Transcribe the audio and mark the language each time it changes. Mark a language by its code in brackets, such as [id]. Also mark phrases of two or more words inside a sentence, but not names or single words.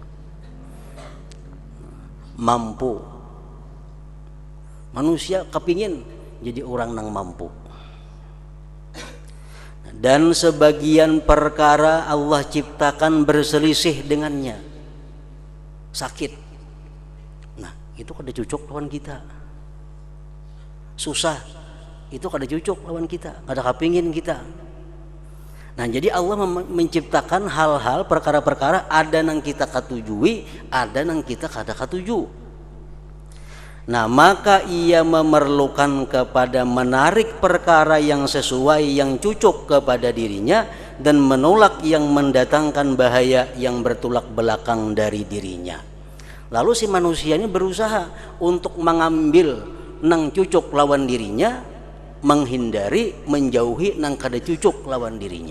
[id] Mampu. Manusia kepingin jadi orang yang mampu. Dan sebagian perkara Allah ciptakan berselisih dengannya, sakit. [bjn] Nah itu kada cucuk lawan kita. Susah, itu kada cucuk lawan kita, kada kapingin kita. [id] Nah jadi Allah menciptakan hal-hal perkara-perkara [bjn] ada nang kita katujui, ada nang kita kada katuju. [id] Nah maka ia memerlukan kepada menarik perkara yang sesuai, yang cucuk kepada dirinya, dan menolak yang mendatangkan bahaya yang bertolak belakang dari dirinya. Lalu si manusia ini berusaha untuk mengambil [bjn] nang cucuk lawan [id] dirinya, menghindari, menjauhi [bjn] nang kada cucuk lawan [id] dirinya.